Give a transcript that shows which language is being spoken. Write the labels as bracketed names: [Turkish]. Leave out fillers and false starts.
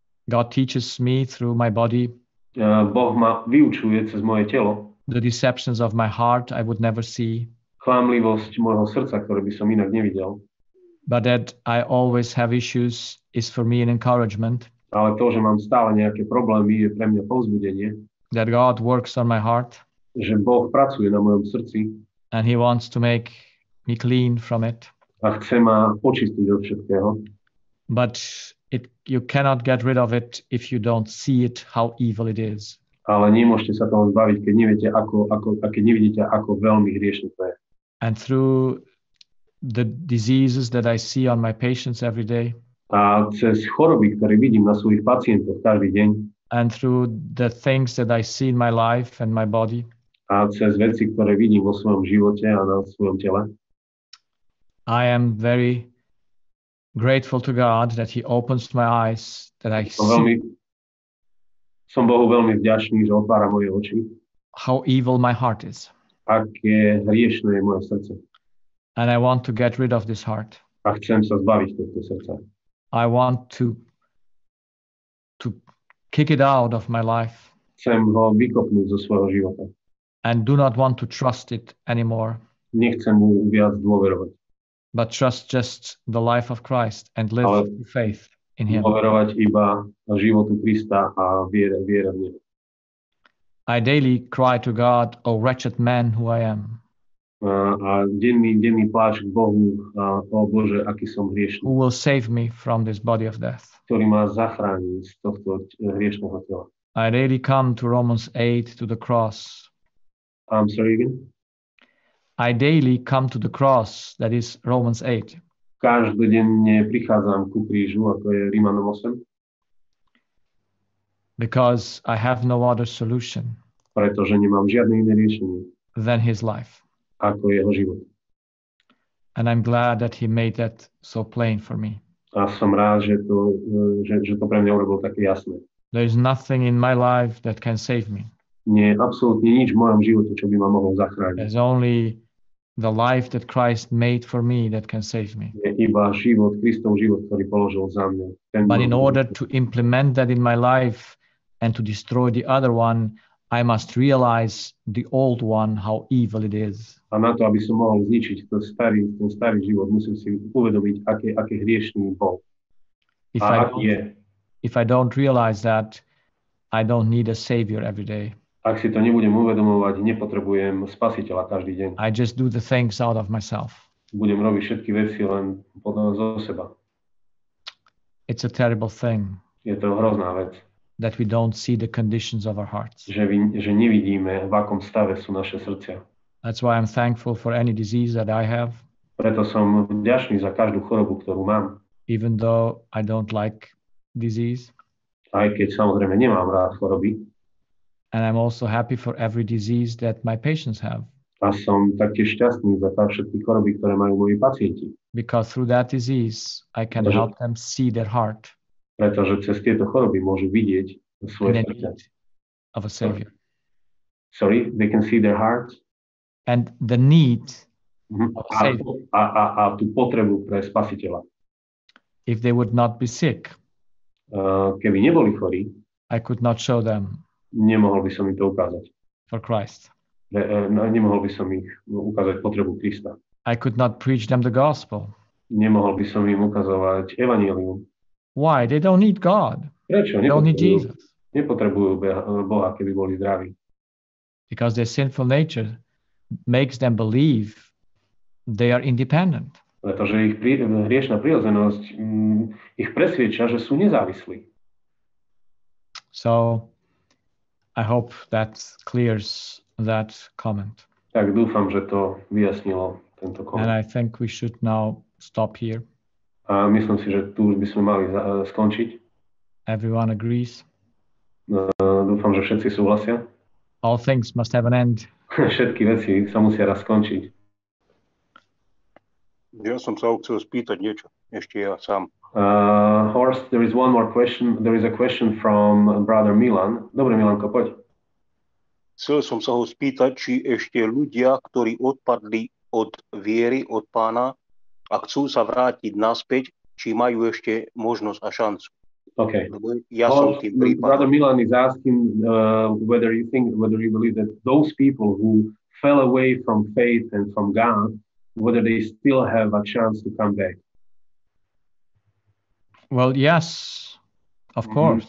[English] God teaches me through my body. [Slovak] Boh ma vyučuje cez moje telo. [English] The deceptions of my heart I would never see. [Slovak] Klamlivosť môjho srdca, ktoré by som inak nevidel. [English] But that I always have issues is for me an encouragement. [Slovak] Ale to, že mám stále nejaké problémy, je pre mňa povzbudenie. [English] That God works on my heart. [Slovak] Že Boh pracuje na mojom srdci. [English] And He wants to make me clean from it. [Slovak] A chce ma očistiť od všetkého. [English] But you cannot get rid of it if you don't see it, how evil it is. [Slovak] Ale nemôžete sa toho zbaviť, keď nevidíte, ako veľmi hriešne to je. [English] And through the diseases that I see on my patients every day. [Slovak] A cez choroby, ktoré vidím na svojich pacientoch každý deň. [English] And through the things that I see in my life and my body. [Slovak] A cez veci, ktoré vidím vo svojom živote a na svojom tele. [English] I am very grateful to God that He opens my eyes, that I see. [Slovak] Som Bohu veľmi vďačný, že otvára moje oči. [English] How evil my heart is. [Slovak] Aké hriešne je moje srdce. [English] And I want to get rid of this heart. [Slovak] A chcem sa zbaviť tohto srdca. [English] I want to kick it out of my life. [Slovak] Chcem ho vykopnúť zo svojho života. [English] And do not want to trust it anymore. [Slovak] Nechcem mu viac dôverovať. [English] But trust just the life of Christ and live through faith in Him. [Slovak] Dôverovať iba životu Krista a viere v Neho. [English] I daily cry to God, "O wretched man who I am." [Slovak] A denný pláč k Bohu, o Bože, aký som hriešný. [English] Who will save me from this body of death? [Slovak] Ktorý ma zachráni z tohto hriešného tela. [English] I daily come to Romans 8 to the cross. I'm sorry again? I daily come to the cross, that is Romans 8. [Slovak] Každodenne prichádzam ku krížu, ako je Rímanom 8. [English] Because I have no other solution. [Slovak] Pretože nemám žiadne iné riešenie. [English] Than His life. [Slovak] Ako jeho život. [English] And I'm glad that He made that so plain for me. [Slovak] A som rád, že to pre mňa urobil také jasné. [English] There is nothing in my life that can save me. [Slovak] Nie je absolútne nič v mojom živote, čo by ma mohol zachrániť. [English] There's only the life that Christ made for me that can save me. [Slovak] Je iba život, Kristov život, ktorý položil za mňa. [English] But in order to implement that in my life and to destroy the other one, I must realize the old one, how evil it is. [Slovak] A na to, aby som mohol zničiť ten starý život, musím si uvedomiť, aké hriešný bol. [English] If I don't realize that, I don't need a savior every day. [Slovak] Ak si to nebudem uvedomovať, nepotrebujem spasiteľa každý deň. [English] I just do the things out of myself. [Slovak] Budem robiť všetky veci len zo seba. [English] It's a terrible thing. [Slovak] Je to hrozná vec. [English] That we don't see the conditions of our hearts. [Slovak] Že nevidíme, v akom stave sú naše srdcia. [English] That's why I'm thankful for any disease that I have. [Slovak] Preto som vďačný za každú chorobu, ktorú mám. [English] Even though I don't like disease. [Slovak] Aj keď samozrejme nemám rád choroby. [English] And I'm also happy for every disease that my patients have. [Slovak] A som taktiež šťastný za všetky choroby, ktoré majú moji pacienti. [English] Because through that disease, I can help them see their heart. [Slovak] Pretože cez tieto choroby môžu vidieť svoje srdce. [English] Of a savior. Sorry, they can see their heart. And the need of a savior. [Slovak] A tú potrebu pre spasiteľa. [English] If they would not be sick, [Slovak] keby neboli chorí, [English] I could not show them [Slovak] nemohol by som im to ukázať. [English] for Christ. [Slovak] Nemohol by som ich ukázať potrebu Krista. [English] I could not preach them the gospel. [Slovak] Nemohol by som im ukazovať evanjelium. [English] Why? They don't need God. [Slovak] Prečo? [English] They don't need Jesus. [Slovak] Nepotrebujú Boha, keby boli zdraví. [English] Because their sinful nature makes them believe they are independent. [Slovak] Pretože ich hriešna prirodzenosť ich presviedča, že sú nezávislí. [English] So I hope that clears that comment. [Slovak] Tak dúfam, že to vyjasnilo tento [English] And I [Slovak] koment. [English] think we should now stop here. [Slovak] A myslím si, že tu už by sme mali skončiť. [English] Everyone agrees. [Slovak] Dúfam, že všetci súhlasia. [English] All things must have an end. [Slovak] Všetky veci sa musia raz skončiť. Ja som sa chcel spýtať niečo, ešte ja sám. [English] Horst, there is one more question. There is a question from brother Milan. [Slovak] Dobre, Milanko, poď. Chcel som sa ho spýtať, či ešte ľudia, ktorí odpadli od viery, od Pána a chcú sa vrátiť naspäť, či majú ešte možnosť a šancu. [English] Okay. [Slovak] Lebo ja som tým [English] Brother [Slovak] prípadom. [English] Milan is asking whether you believe that those people who fell away from faith and from God, whether they still have a chance to come back. Well, yes, of course.